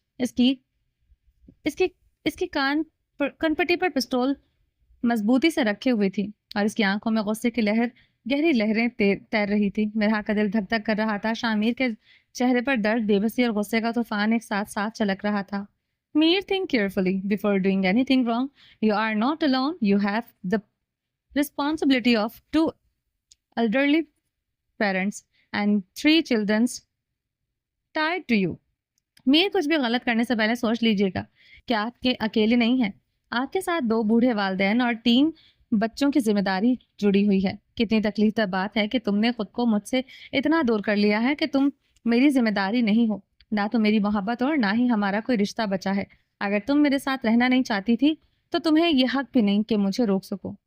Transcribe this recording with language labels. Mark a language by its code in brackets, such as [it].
[ur] اس کی اس کی اس کی کنپٹی پر پسٹول مضبوطی سے رکھے ہوئی تھی, اور اس کی آنکھوں میں غصے کی گہری لہریں تیر رہی تھی. مرحا کا دل دھک دھک کر رہا تھا. شاہمیر کے چہرے پر درد, بے بسی اور غصے کا طوفان ایک ساتھ ساتھ چلک رہا تھا. [en] Mir, think carefully before doing anything wrong. You are not alone. You have the responsibility of two elderly parents and 3 children tied to you. [ur] میر, کچھ بھی غلط کرنے سے پہلے سوچ لیجیے گا کہ آپ کے اکیلے نہیں ہیں. آپ کے ساتھ 2 بوڑھے والدین اور 3 بچوں کی ذمہ داری جڑی ہوئی ہے. کتنی تکلیف دہ بات ہے کہ تم نے خود کو مجھ سے اتنا دور کر لیا ہے کہ تم میری ذمہ داری نہیں ہو. نہ تو میری محبت اور نہ ہی ہمارا کوئی رشتہ بچا ہے. اگر تم میرے ساتھ رہنا نہیں چاہتی تھی تو تمہیں یہ حق بھی نہیں کہ مجھے روک سکو.